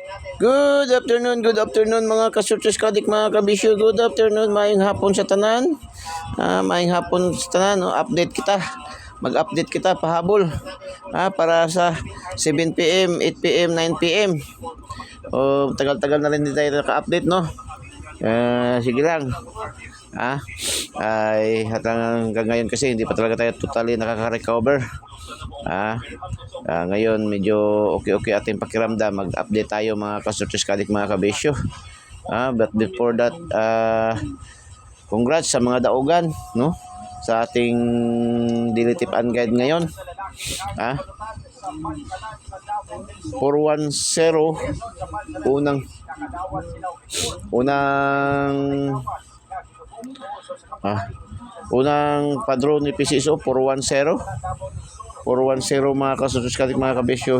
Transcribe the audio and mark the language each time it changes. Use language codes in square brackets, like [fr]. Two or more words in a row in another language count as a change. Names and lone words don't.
[en] Good afternoon [hil] mga kasurtres kadik mga kabisyo. Good afternoon, maayong hapon sa tanan. Maayong hapon sa tanan, no? [tl] Update kita. Mag-update kita pahabol. Para sa 7 PM, 8 PM, 9 PM. Tagal-tagal na rin din tayo naka-update, no? Sige lang. Hanggang ngayon kasi hindi pa talaga tayo totally nakaka-recover. Ngayon medyo okay ating pakiramdam. Mag-update tayo [hil] mga kasurtres kadik mga kabisyo. [en] But before that, [tl] congrats sa mga daugan, no? Sa ating [en] daily tip and guide [tl] ngayon. 410 unang padron ni PCSO 410 [hil] mga kasurtres kadik mga kabisyo.